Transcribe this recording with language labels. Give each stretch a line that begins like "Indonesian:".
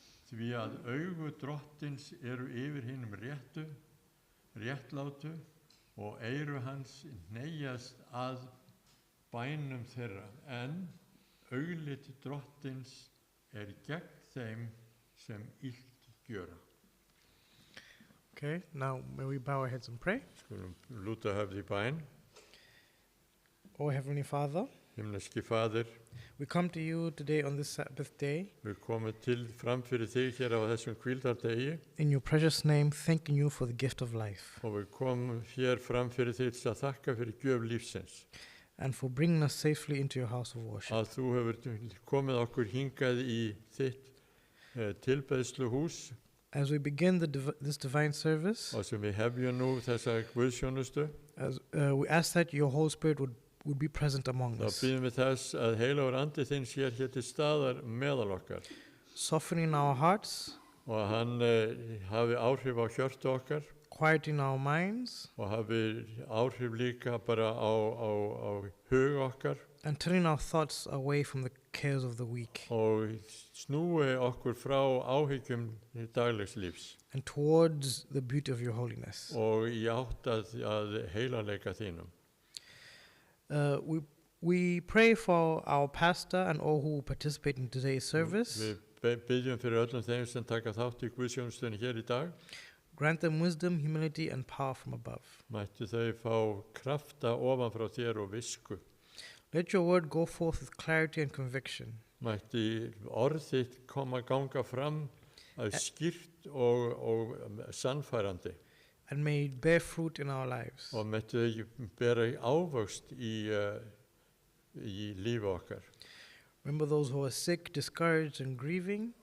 Icelandic: Því að augu drottins eru yfir hinum réttlátu og eyru hans hneigjast að bænum þeirra, en auglit drottins gegn þeim sem illt gjöra.
English: Okay, now may we bow our heads and pray.
Icelandic: Skulum lúta höfði í bæn.
English: Oh, Heavenly Father,
Icelandic: Himneski Faðir,
English: we come to you today on this Sabbath day.
Icelandic: við komum fram fyrir þig hér á þessum hvíldardegi
English: In your precious name, thanking you for the gift of life
Icelandic: og við komum hér fram fyrir þig til að þakka fyrir gjöf lífsins.
English: and for bringing us safely into your house of worship.
Icelandic: Að þú hefur komið okkur hingað í þitt tilbeðsluhús
English: As we begin this divine service,
Icelandic: og sem við hefjum nú þessa guðsjónustu,
English: we ask that your Holy Spirit would be present among
Icelandic: þá
English: us,
Icelandic: bíðum við þess að heilagur andi þinn sé hér til staðar meðal okkar
English: softening our hearts,
Icelandic: og að hann hafi áhrif á hjörtu okkar
English: quieting our minds,
Icelandic: og hafi áhrif líka bara á hug okkar
English: and turning our thoughts away from the cares of the week
Icelandic: og snúi okkur frá áhyggjum daglegs lífs
English: and towards the beauty of your holiness.
Icelandic: og í átt að heilanleika þínum.
English: We pray for our pastor and all who participate in today's service.
Icelandic: Við byggjum fyrir öllum þeim sem taka þátt í guðsjónustunni hér í dag.
English: Grant them wisdom, humility, and power from above.
Icelandic: Mættu þau fá krafta ofan frá þér og visku.
English: Let your word go forth with clarity and conviction.
Icelandic: Mætti orð þitt ganga fram að skýrt og sannfærandi.
English: And may it bear fruit in our lives.
Icelandic: Og mættu þau bera ávöxt í lífi okkar.
English: Remember those who are sick, discouraged, and grieving.